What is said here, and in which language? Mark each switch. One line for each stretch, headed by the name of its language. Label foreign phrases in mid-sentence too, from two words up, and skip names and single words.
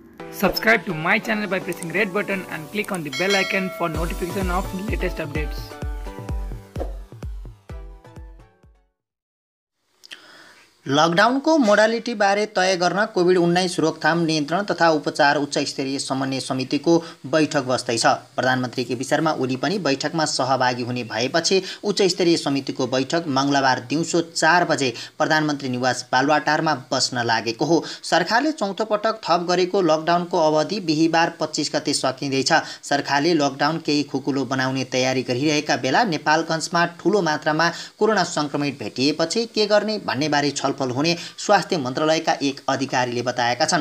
English: Subscribe to my channel by pressing red button and click on the bell icon for notification of latest updates.
Nepali: लकडाउनको मोडालिटी बारे तय गर्न कोभिड-19 रोकथाम नियन्त्रण तथा उपचार उच्च स्तरीय समन्वय समितिको बैठक बस्दैछ। प्रधानमन्त्री केपी शर्मा ओली पनि बैठकमा सहभागी हुने भएपछि उच्च स्तरीय समितिको बैठक मंगलबार दिउँसो 4 बजे प्रधानमन्त्री निवास बालुवाटारमा बस्न लागेको हो। सरकारले चौथो पटक थप गरेको लकडाउनको अवधि बिहीबार 25 गते सकिँदैछ। सरकारले लकडाउन केही खुकुलो बनाउने तयारी गरिरहेका बेला नेपालगञ्जमा ठूलो मात्रामा कोरोना संक्रमित भेटिएपछि के गर्ने भन्ने बारे छलफल हुने स्वास्थ्य मन्त्रालयका एक अधिकारीले बताएका छन्।